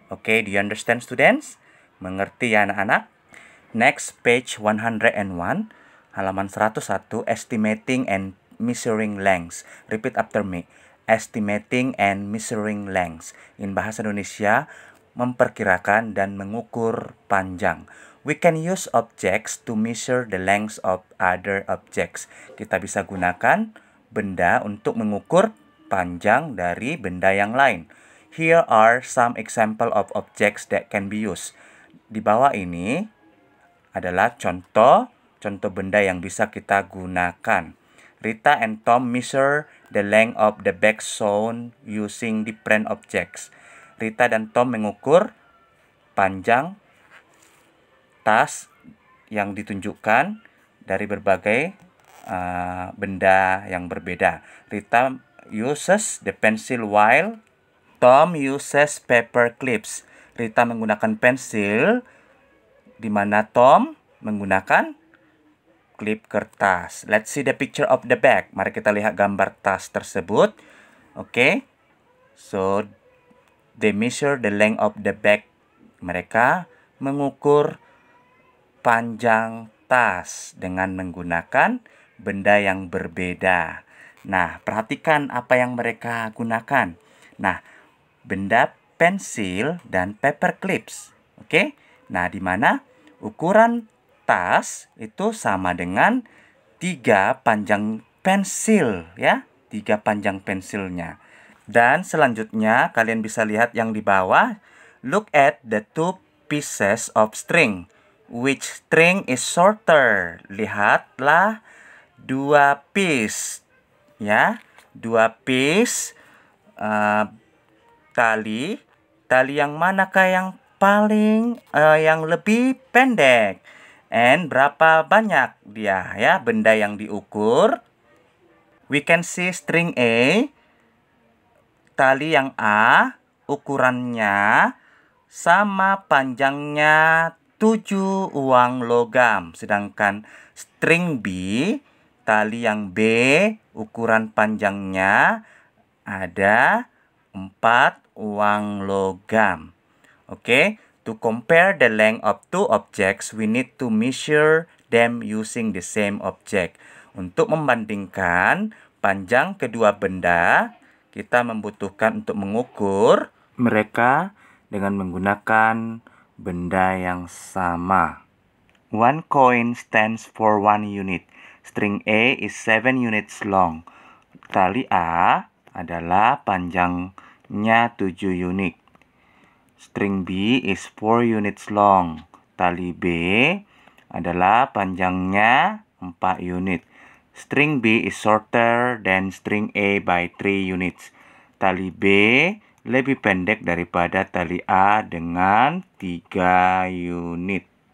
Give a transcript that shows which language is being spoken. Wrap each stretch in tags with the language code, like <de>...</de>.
<en>Oke, do you understand, students?</en> <id>Mengerti ya, anak-anak?</id> <en>Next, page 101,</en> <id>halaman 101,</id> <en>estimating and measuring lengths. Repeat after me. Estimating and measuring lengths. In bahasa Indonesia,</en> <id>memperkirakan dan mengukur panjang.</id> <en>We can use objects to measure the lengths of other objects.</en> <id>Kita bisa gunakan benda untuk mengukur panjang dari benda yang lain.</id> <en>Here are some example of objects that can be used.</en> <id>Di bawah ini adalah contoh benda yang bisa kita gunakan.</id> <en>Rita and Tom measure the length of the bag shown using different objects.</en> <id>Rita dan Tom mengukur panjang tas yang ditunjukkan dari berbagai benda yang berbeda.</id> <en>Rita uses the pencil while Tom uses paper clips.</en> <id>Rita menggunakan pensil, di mana Tom menggunakan klip kertas.</id> <en>Let's see the picture of the bag.</en> <id>Mari kita lihat gambar tas tersebut.</id> <en>Oke. So, they measure the length of the bag.</en> <id>Mereka mengukur panjang tas dengan menggunakan benda yang berbeda. Nah, perhatikan apa yang mereka gunakan. Nah, benda pensil dan paper clips. Oke? Nah, di mana ukuran tas itu sama dengan 3 panjang pensil, ya. 3 panjang pensilnya. Dan selanjutnya kalian bisa lihat yang di bawah.</id> <en>Look at the 2 pieces of string. Which string is shorter?</en> <id>Lihatlah 2 piece, ya. 2 piece tali. Tali yang manakah yang yang lebih pendek? And berapa banyak dia, ya, benda yang diukur?</id> <en>We can see string A.</en> <id>Tali yang A ukurannya sama panjangnya 7 uang logam. Sedangkan string B, tali yang B, ukuran panjangnya ada 4 uang logam.</id> <en>Oke, to compare the length of 2 objects, we need to measure them using the same object.</en> <id>Untuk membandingkan panjang kedua benda, kita membutuhkan untuk mengukur mereka dengan menggunakan benda yang sama.</id> <en>1 coin stands for 1 unit. String A is 7 units long.</en> <id>Tali A adalah panjangnya 7 unit.</id> <en>String B is 4 units long.</en> <id>Tali B adalah panjangnya 4 unit.</id> <en>String B is shorter than string A by 3 units.</en> <id>Tali B lebih pendek daripada tali A dengan 3 unit.</id>